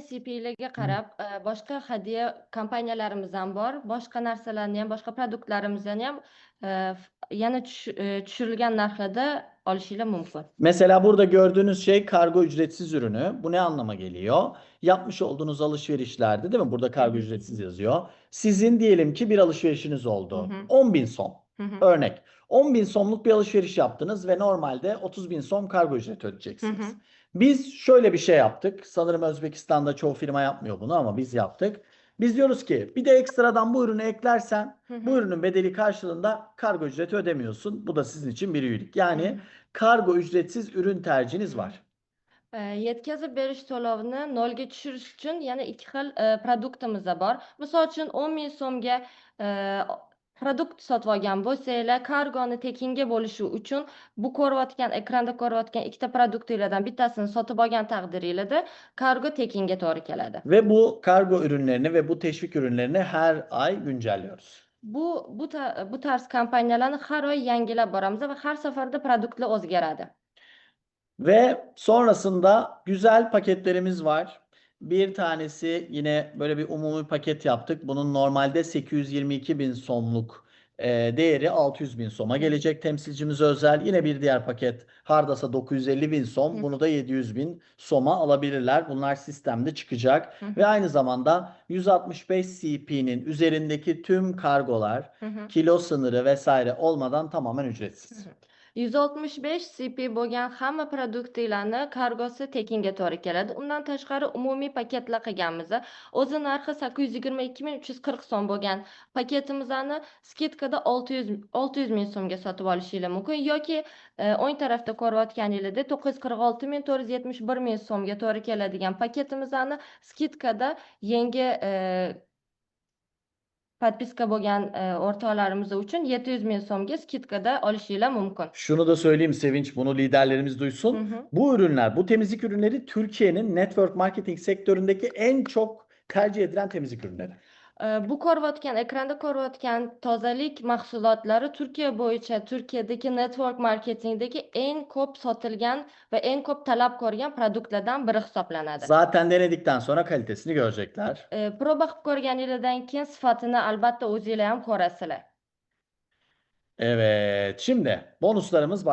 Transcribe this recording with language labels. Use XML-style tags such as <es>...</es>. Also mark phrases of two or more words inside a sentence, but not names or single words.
<uz>CP'larga qarab, boshqa hadiya kompaniyalarimiz ham bor. Boshqa narsalarni ham, boshqa produktlarimizni ham yana tushirilgan narxlarda olishinglar mumkin.</uz> <tr>Mesela burada gördüğünüz şey kargo ücretsiz ürünü. Bu ne anlama geliyor? Yapmış olduğunuz alışverişlerde, değil mi? Burada kargo ücretsiz yazıyor. Sizin diyelim ki bir alışverişiniz oldu. 10.000 som. Örnek. 10.000 somluk bir alışveriş yaptınız ve normalde 30.000 som kargo ücreti ödeyeceksiniz. Biz şöyle bir şey yaptık. Sanırım Özbekistan'da çoğu firma yapmıyor bunu ama biz yaptık. Biz diyoruz ki bir de ekstradan bu ürünü eklersen bu ürünün bedeli karşılığında kargo ücreti ödemiyorsun. Bu da sizin için bir iyilik. Yani kargo ücretsiz ürün tercihiniz var.</tr> <uz>Yetkazib berish to'lovini nolga tushirish uchun yana ikki xil produktimiz bor. Misol uchun 10.000 so'mga produkt sotib olgan bo'lsanglar, kargoni tekinga bo'lishi uchun bu ekranda ko'rayotgan ikkita produktinglardan bittasini sotib olgan taqdiringlarda kargo tekinga to'g'ri keladi.</uz> <tr>Ve bu kargo ürünlerini ve bu teşvik ürünlerini her ay güncelliyoruz.</tr> <uz>Bu tarz kompaniyalarni har oy yangilab boramiz va har safarda produktlar o'zgaradi.</uz> <tr>Ve sonrasında güzel paketlerimiz var. Bir tanesi yine böyle bir umumi paket yaptık. Bunun normalde 822.000 somluk değeri 600.000 soma gelecek. Temsilcimize özel yine bir diğer paket Hardas'a 950.000 som. Bunu da 700.000 soma alabilirler. Bunlar sistemde çıkacak. Ve aynı zamanda 165 CP'nin üzerindeki tüm kargolar, kilo sınırı vesaire olmadan tamamen ücretsiz.</tr> <uz>165 CP bo'lgan hamma produktinglarni kargosi tekinga to'g'ri keladi. Undan tashqari umumiy paketlar qilganmiz. O'zi narxi 822.340 so'm bo'lgan paketimizni skidkada 600.000 so'mga sotib olishinglar mumkin yoki o'ng tarafda ko'rayotganinglarda 946.471.000 so'mga to'g'ri keladigan paketimizni skidkada yangi podpiska bo'lgan o'rtoqlarimiz uchun 700.000 so'mga skidkada olishinglar mumkin.</uz> <tr>Şunu da söyleyeyim Sevinç, bunu liderlerimiz duysun. Bu ürünler, bu temizlik ürünleri Türkiye'nin</tr> <en>network marketing</en> <tr>sektöründeki en çok tercih edilen temizlik ürünleri.</tr> <uz>Bu ekranda ko'rayotgan tozalik mahsulotlari Turkiya bo'yicha Turkiyadagi</uz> <en>network marketingdagi</en> <uz>eng ko'p sotilgan va eng ko'p talab ko'rgan produktlardan biri hisoblanadi.</uz> <tr>Zaten denedikten sonra kalitesini görecekler.</tr> <uz>Proba qilib ko'rganinglardan keyin sifatini albatta o'zinglar ham ko'rasizlar.</uz> <tr>Evet, şimdi bonuslarımız var.</tr>